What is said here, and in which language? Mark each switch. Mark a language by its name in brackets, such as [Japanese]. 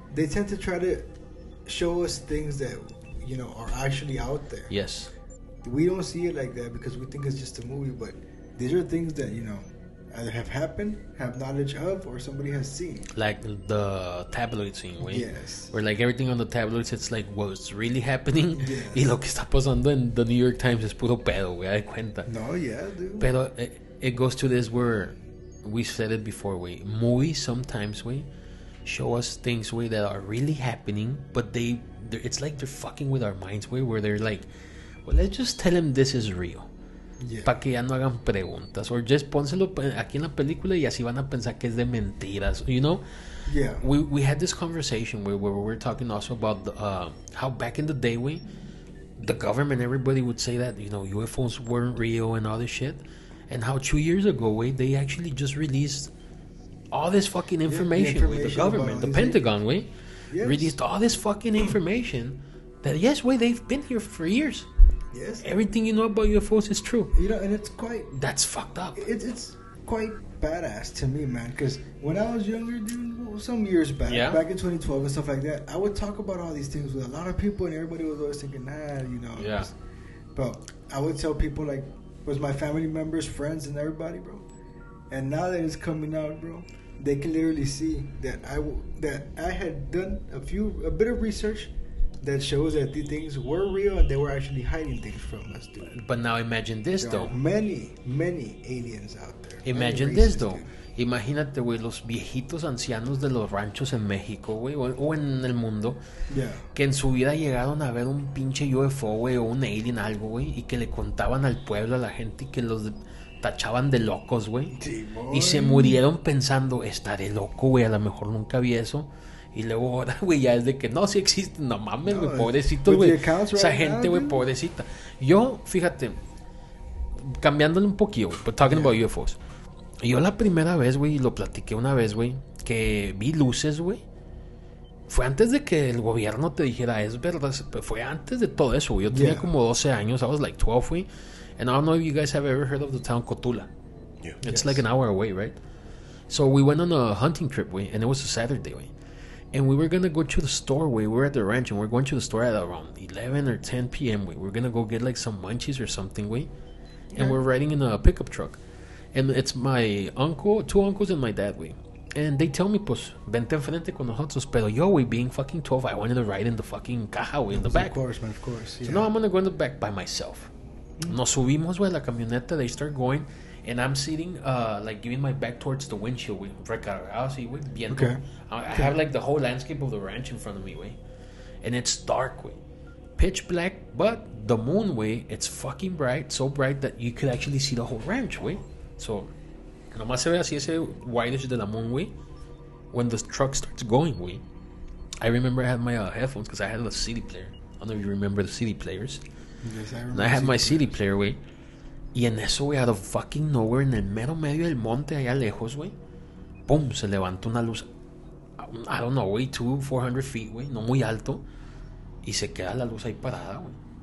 [English] they tend to try to show us things that, you know, are actually out there. Yes. We don't see it like that because we think it's just a movie, but these are things that, you know, either have happened, have knowledge of, or somebody has seen. Like the tabloid scene, way. Yes. Where, like, everything on the tabloids, it's like what's really happening. Yes. [Spanish] Y lo que está pasando en the New York Times es puro pedo, güey, de cuenta. [English] No, yeah, dude. Pero it goes to this where we said it before, way. Movies sometimes, way, show us things, way, that are really happening, but it's like they're fucking with our minds, way, where they're like, well, let's just tell them this is real. Yeah. [Spanish] Para que ya no hagan preguntas. [English] Or just [Spanish] pónselo aquí en la película y así van a pensar que es de mentiras. [English] You know? Yeah. We had this conversation where we were talking also about how back in the day, the government, everybody would say that, you know, UFOs weren't real and all this shit. And how 2 years ago, they actually just released all this fucking information, the government, the Pentagon, yes, released all this fucking information that, yes, they've been here for years. Yes. Everything you know about UFOs is true. You know, and it's quite... That's fucked up. It's quite badass to me, man, because when I was younger, dude, some years back, back in 2012 and stuff like that, I would talk about all these things with a lot of people, and everybody was always thinking, you know. Yeah. But I would tell people, like, was my family members, friends, and everybody, bro. And now that it's coming out, bro, they can literally see that I had done a bit of research that shows that these things were real and they were actually hiding things from us, dude. But now imagine this, there though. Are many aliens out there. Imagine this, though. Dude. [Spanish] Imagínate, güey, los viejitos ancianos de los ranchos en México, güey, o en el mundo, que en su vida llegaron a ver un pinche UFO, güey, o un alien, algo, güey, y que le contaban al pueblo, a la gente, y que los tachaban de locos, güey. Sí, y se murieron pensando, estaré loco, güey, a lo mejor nunca vi eso. Y luego ahora, güey, ya es de que no, sí existe, no mames, güey, pobrecitos, güey. Esa gente, güey, pobrecita. Yo, fíjate, cambiándole un poquillo, güey, [English] but talking about UFOs. [Spanish] Yo la primera vez, güey, lo platiqué una vez, güey, que vi luces, güey. Fue antes de que el gobierno te dijera, es verdad, fue antes de todo eso, güey. Yo tenía como 12 años, [English] I was like 12, [Spanish] güey. [English] And I don't know if you guys have ever heard of the town Cotula. Yeah. It's like an hour away, right? So we went on a hunting trip, güey, and it was a Saturday, güey. And we were going to go to the store, güey. We were at the ranch, and we were going to the store at around 11 or 10 p.m., güey. We were going to go get, like, some munchies or something, güey. And we're riding in a pickup truck. And it's my uncle, 2 uncles, and my dad, güey. And they tell me, pues, [Spanish] vente enfrente con nosotros. [English] Pero yo, güey, being fucking 12, I wanted to ride in the fucking caja, güey, in the back. Of course, man, of course. Yeah. So, no, I'm going to go in the back by myself. [Spanish] Nos subimos, güey, la camioneta. [English] They start going. And I'm sitting, like, giving my back towards the windshield, güey. [Spanish] Recargado así, güey, viendo. [English] Okay. I have, like, the whole landscape of the ranch in front of me, güey. And it's dark, güey. Pitch black, but the moon, güey, it's fucking bright. So bright that you could actually see the whole ranch, güey. [Spanish] So, nomás se ve así ese whitish de la moon, güey. [English] When the truck starts going, güey. I remember I had my headphones because I had a CD player. I don't know if you remember the CD players. Yes, And I had my CD player, güey. [Spanish] Y en eso, güey, [English] out of fucking nowhere, [Spanish] en el mero medio del monte, allá lejos, güey, pum, se levantó una luz. [English] I don't know, [Spanish] güey, 400 feet, güey, no muy alto. Y se queda la luz ahí parada, güey.